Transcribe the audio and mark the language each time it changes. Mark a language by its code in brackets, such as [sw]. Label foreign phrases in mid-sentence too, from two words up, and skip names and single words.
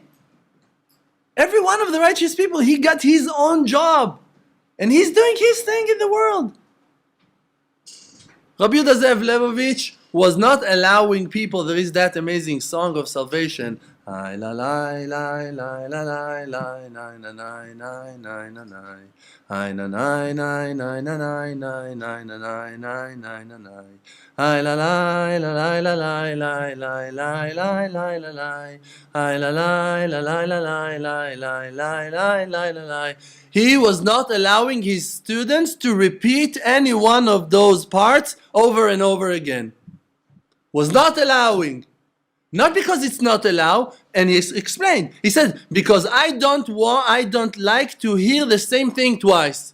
[en] Every one of the righteous people, he got his own job. And he's doing his thing in the world. Rabbi Yehuda Zev Lebovich was not allowing people. There is that amazing song of salvation. I la la la la la la la na na na na na na na. I na na na na na na na na na na na na na. I la la la la la la la la la la la la la. I la la la la la la la la la la la la. He was not allowing his students to repeat any one of those parts over and over again. Was not allowing. Not because it's not allowed, and he explained. He said, because I don't like to hear the same thing twice.